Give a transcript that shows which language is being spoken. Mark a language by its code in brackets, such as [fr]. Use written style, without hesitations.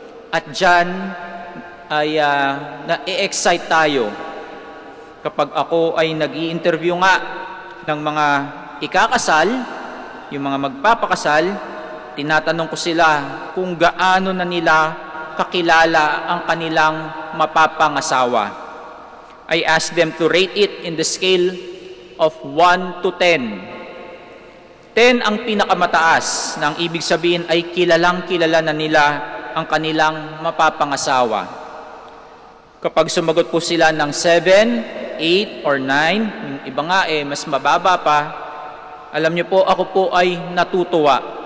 [tl] At diyan ay na-excite tayo. Kapag ako ay nag-i-interview nga ng mga ikakasal, yung mga magpapakasal, tinatanong ko sila kung gaano na nila kakilala ang kanilang mapapangasawa. [en] I ask them to rate it in the scale of 1 to 10. [tl] 10 ang pinakamataas, na ang ibig sabihin ay kilalang-kilala na nila ang kanilang mapapangasawa. Kapag sumagot po sila ng 7, 8, or 9, yung iba nga mas mababa pa, alam niyo po, ako po ay natutuwa.